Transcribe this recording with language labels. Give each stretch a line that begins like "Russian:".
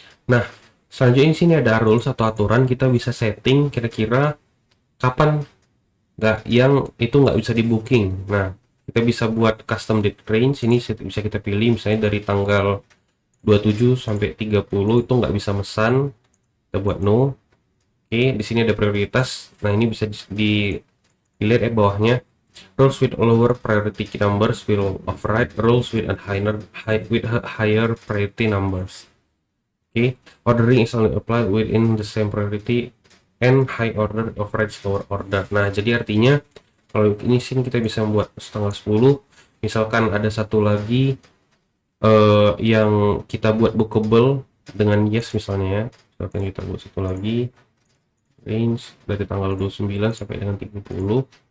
Indonesian: Nah, selanjutnya di sini ada rules atau aturan, kita bisa setting kira-kira kapan yang itu nggak bisa di booking. Nah, kita bisa buat custom date range. Ini bisa kita pilih misalnya dari tanggal 27 sampai 30 itu nggak bisa mesan. Kita buat no. Oke, di sini ada prioritas. Nah, ini bisa dilihat ya bawahnya.
English: Rules with lower priority numbers will override rules with higher priority numbers. Oke, ordering is only applied within the same priority and high order overrides lower order.
Indonesian: Nah, jadi artinya kalau ini sini kita bisa membuat tanggal 10. Misalkan ada satu lagi yang kita buat bookable dengan yes misalnya ya. Misalkan kita buat satu lagi range dari tanggal 29 sampai dengan 30.